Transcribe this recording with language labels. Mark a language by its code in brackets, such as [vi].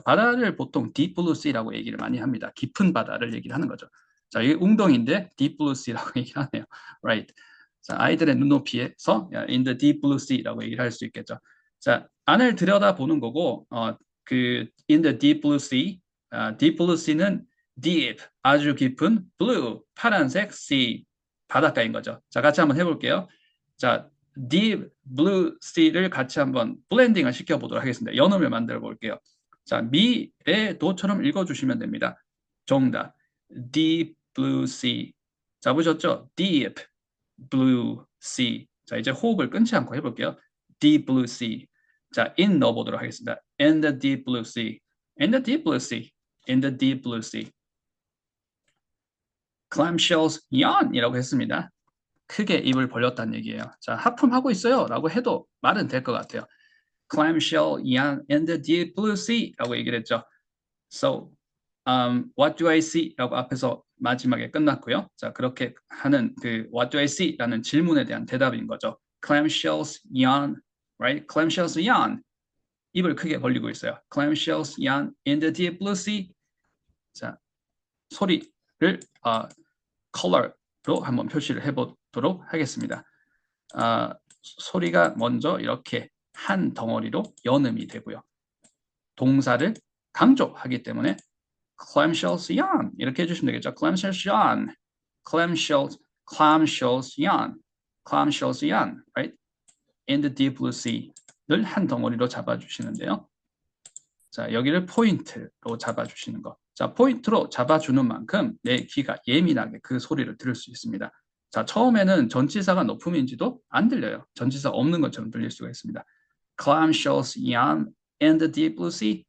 [ko] 바다를 보통 deep blue sea라고 얘기를 많이 합니다. 깊은 바다를 얘기를 하는 거죠. 자, 이게 웅덩이인데 deep blue sea라고 얘기를 하네요. [en] Right. [ko] 자, 아이들의 눈높이에서 [en] in the deep blue sea [ko] 라고 얘기를 할 수 있겠죠. 자, 안을 들여다보는 거고 [en] in the deep blue sea, [ko] deep blue sea는 deep, 아주 깊은, blue, 파란색, sea, 바닷가인 거죠. 자, 같이 한번 해볼게요. 자, deep blue sea를 같이 한번 블렌딩을 시켜보도록 하겠습니다. 연음을 만들어 볼게요. 자, 미의 도처럼 읽어주시면 됩니다. [en] 정답, deep blue sea. [ko] 잡으셨죠? [en] deep blue sea. [ko] 자, 이제 호흡을 끊지 않고 해볼게요. [en] deep blue sea. [ko] 자, in 넣어보도록 하겠습니다. [en] in the deep blue sea. in the deep blue sea. in the deep blue sea. [ko] clamshells yawn이라고 했습니다. 크게 입을 벌렸다는 얘기예요. 자, 하품하고 있어요 라고 해도 말은 될 것 같아요. [en] clamshell yawn in the deep blue sea [ko] 라고 얘기를 했죠. [en] So, what do I see? [ko] 라고 앞에서 마지막에 끝났고요. 자, 그렇게 하는 그 [en] what do I see? [ko] 라는 질문에 대한 대답인 거죠. [en] clamshells yawn, right? clamshells yawn. [ko] 입을 크게 벌리고 있어요. [en] clamshells yawn in the deep blue sea. [ko] 자, 소리를 컬러로 한번 표시를 해보도록 하겠습니다. 소리가 먼저 이렇게 한 덩어리로 연음이 되고요. 동사를 강조하기 때문에 [en] clamshells yawn [ko] 이렇게 해주시면 되겠죠. [en] clamshells yawn, clamshells yawn, clamshells yawn, right? [ko] In the deep blue sea를 한 덩어리로 잡아주시는데요. 자, 여기를 포인트로 잡아주시는 거. 자, 포인트로 잡아주는 만큼 내 귀가 예민하게 그 소리를 들을 수 있습니다. 자, 처음에는 전치사가 높음인지도 안 들려요. 전치사 없는 것처럼 들릴 수가 있습니다. [en] clamshells yawn in the deep blue sea.